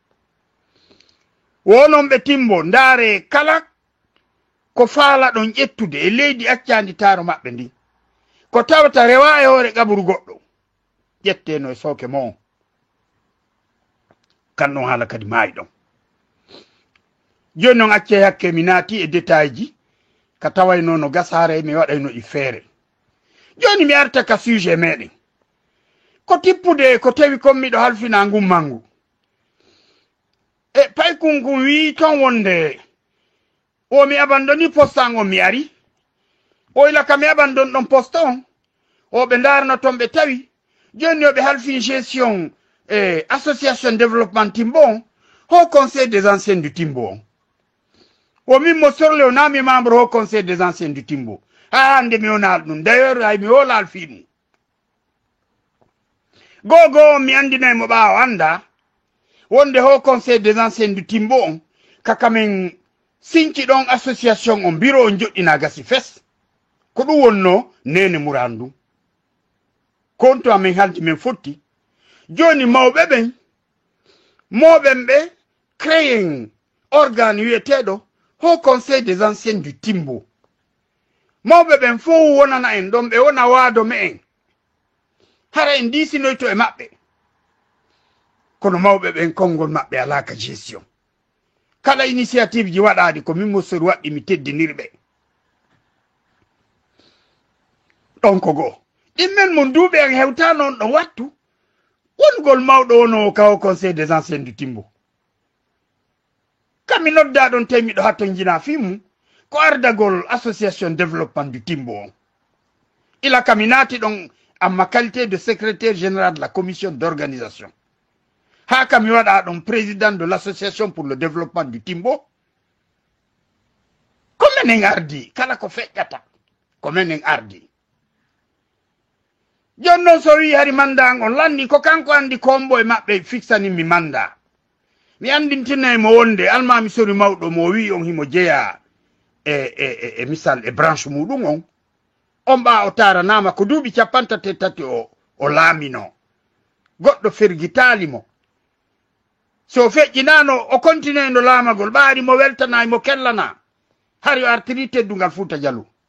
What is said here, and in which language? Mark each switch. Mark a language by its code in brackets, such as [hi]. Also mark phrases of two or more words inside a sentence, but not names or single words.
[ff] wonon ɓe timbo ndaare kala ko faala ɗon ƴettude e leydi accandi taro maɓɓe ndi ko tawata rewa e hoore ƙabru goɗɗo ƴetteno e sooke mo on kan ɗon haala kadi maayi ɗon joni noon acce hakke mi naati e détail ji ka tawayno no gasare mi waɗayno ɗi feere joni mi arta ka sujet meɗen ko tippude ko tawi kommiɗo halfina ngummangu e paykungu wi ton wonde o mi abandoni postan on mi ari o ila ka mi abandon ɗon poste on o ɓe darno ton ɓe tawi joni o ɓe halfini [fr] gestion association développement Timbo [ff] on ho [fr] conseil des anciens du Timbo [ff] on o min mo sorle o nami [fr] membre au conseil des anciens du Timbo [ff] ha hande mi wonal ɗum d'ailleurs hay mi wolal fi ɗum gogo mi andinay mo ɓawo anda wonde ho [fr] conseil des anciens du Timbo [ff] on kaka min sinci ɗon association on bureau on joɗɗina gasi fes ko ɗum wonno nene murandu konto amin haldi min fotti joni mawɓe ɓen moɓen ɓe créen organe wiyeteɗo ho [fr] conseil des anciens du Timbo [ff] mawɓe ɓen fof wonana en ɗon ɓe wona waado me en hara en disinoyto e maɓɓe kono mawɓe ɓen konngol maɓɓe alaka gestion kala initiative ji waɗaɗi ko min mosori waɗɗi mi teddinirɓe ɗon ko goo ɗimmen mon duuɓe en hewta noon ɗo wattu wongol mawɗo ono kawo [fr] conseil des anciens du Timbo [ff] kami nodda ɗon temiɗo hatto jina fimu ko ardagol [fr] association développement du Timbo [ff] on ila kami naati ɗon amma [fr] qualité de secrétaire général de la commission d'organisation [ff] ha kami waɗa ɗon [fr] président de l'association pour le développement du Timbo [ff] ko menen ardi kala ko feƴƴata ko menen ardi jon noon so wi hari mandagon lanni ko kanko andi kombo e maɓɓe fixani mi manda mi andintina mo wonde almami sori mawɗo mo wi on himo jeeya misal e branche muɗum on ɓa o taranama ko duuɓi 33 o laamino goɗɗo fergitali mo so feƴƴinano o continue no laamagol ɓaari mo weltanayi mo kellana hari o artiri teddungal Fouta Djallou